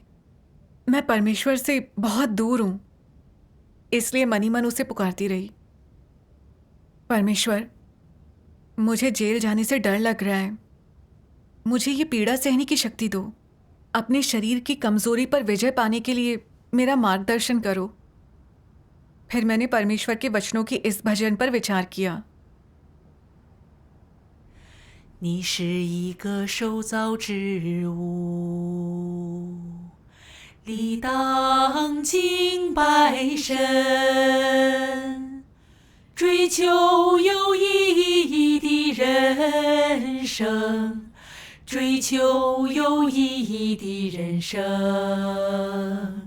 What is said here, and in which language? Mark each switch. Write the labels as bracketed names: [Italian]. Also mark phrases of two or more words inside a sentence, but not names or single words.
[Hindi] मैं परमेश्वर से बहुत दूर हूं, इसलिए मनी मन उसे पुकारती रही, परमेश्वर, मुझे जेल जाने से डर लग रहा है, मुझे ये पीड़ा सहने की शक्ति दो। अपने शरीर की कमजोरी पर विजय पाने के लिए मेरा मार्गदर्शन करो। फिर मैंने परमेश्वर के वचनों की इस भजन पर विचार किया। [Chinese] 你是一个受造之物，理当敬拜神，追求有意义的人生，追求有意义的人生。